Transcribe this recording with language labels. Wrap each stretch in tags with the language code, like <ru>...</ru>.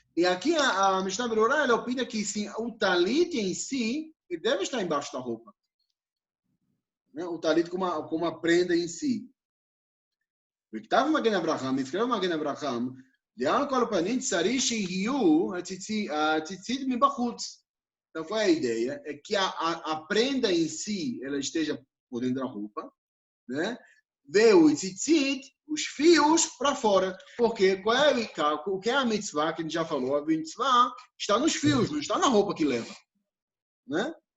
<pt>E aqui a Mishnah Berurah, ela opina que sim, o talit em si ele deve estar embaixo da roupa. Né? O talit como uma prenda em si.</pt> <he>וכתב מגן אברהם, נזכר מגן אברהם, לאן כל הפנים צריך שיהיו הציצית מבחוץ.</he> <pt>Então, foi a ideia, é que a prenda em si, ela esteja por dentro da roupa, né? Vê o tzitzit, os fios, para fora. Porque qual é o que é a mitzvah, que a gente já falou, a mitzvah está nos fios, não está na roupa que leva. Né?</pt>